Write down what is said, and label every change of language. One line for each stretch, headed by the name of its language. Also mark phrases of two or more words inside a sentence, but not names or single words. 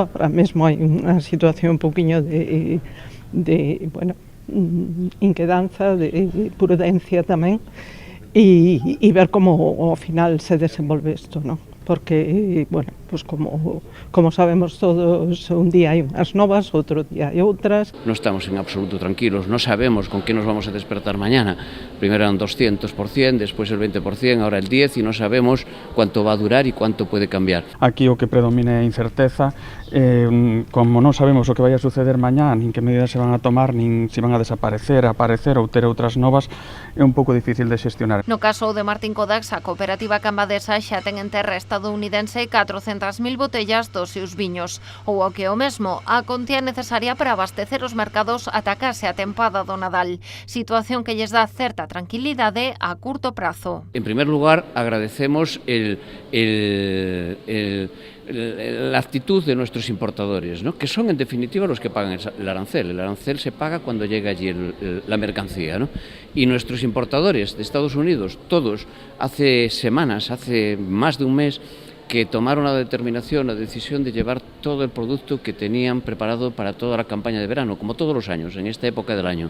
Galician: Ahora mesmo hai unha situación un poquinho de inquedanza, de prudencia tamén, e ver como ao final se desenvolve isto, non? Porque, bueno, pues como sabemos todos, un día hai unhas novas, outro día hai outras. Non estamos en absoluto tranquilos, non sabemos con que nos vamos a despertar mañana.
Spanish: Primero eran 200%, despois el 20%, ahora el 10%,
Galician: e non sabemos
Spanish: cuánto va a durar e cuánto puede cambiar.
Galician: Aquí o que predomina é a incerteza, como non sabemos o que vai a suceder mañá, nin que medidas se van a tomar, nin se van a desaparecer, aparecer ou ter outras novas, é un pouco difícil de xestionar. No caso de Martín Codax, a cooperativa cambadesa xa ten en terra estadounidense 400.000 botellas dos seus viños, ou o que é o mesmo, a contía necesaria para abastecer os mercados ata case a tempada do Nadal, situación que lles dá certa tranquilidade a curto prazo.
Spanish: En primer lugar, agradecemos la actitud de nuestros importadores, ¿no? Que son en definitiva los que pagan el arancel. El arancel se paga cuando llega allí la mercancía, ¿no? Y nuestros importadores de Estados Unidos, todos, hace semanas, hace más de un mes, que tomaron la determinación, la decisión de llevar todo el producto que tenían preparado para toda la campaña de verano, como todos los años, en esta época del año.